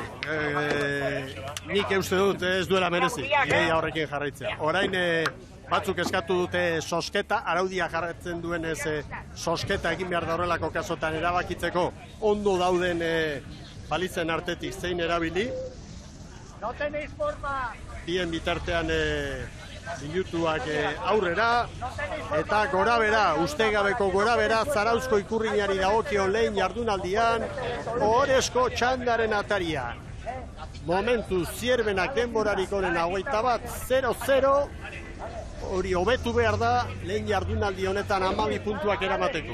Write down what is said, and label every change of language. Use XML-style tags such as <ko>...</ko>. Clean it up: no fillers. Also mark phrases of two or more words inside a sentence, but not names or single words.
<eu>Nik uste dut ez duela merezi, ideia horrekin jarraitzea. Orain batzuk eskatu dute sosketa, araudia jarraitzen duen sosketa egin behar da horrelako kasotan erabakitzeko ondo dauden balitzen artetik zein erabili.</eu> <es>No tenéis forma.</es> <eu>bien bitartean minutuak aurrera, eta gorabera, ustegabeko gorabera, Zarauzko ikurriñari dagokion lehen jardunaldian, ohorezko txandaren atarian. Momentu Zierbenak denborarik onena 21-0-0, hori hobetu behar da, lehen jardunaldi honetan 12 puntuak eramateko.</eu>